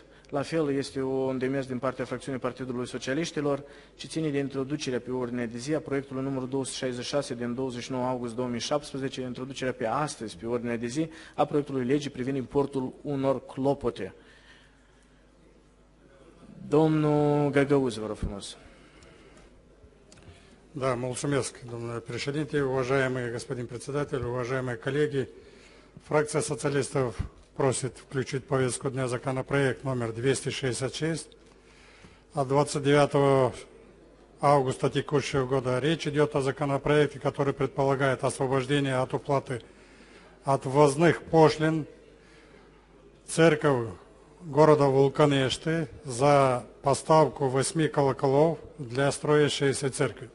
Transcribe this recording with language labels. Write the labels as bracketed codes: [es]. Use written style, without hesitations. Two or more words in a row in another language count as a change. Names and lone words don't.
[ro] La fel, este un demers din partea fracțiunii Partidului Socialiștilor, ce ține de introducerea pe ordinea de zi a proiectului numărul 266 din 29 august 2017, introducerea pe astăzi pe ordinea de zi a proiectului legii privind importul unor clopote. Domnul Găgăuz, vă rog frumos. Да, mulțumesc, domnule președinte, [ru] уважаемый господин председатель, уважаемые коллеги. Фракция социалистов просит включить в повестку дня законопроект номер 266 от 29 августа текущего года. Речь идет о законопроекте, который предполагает освобождение от уплаты от ввозных пошлин церковь города Вулканешты за поставку 8 колоколов для строящейся церкви.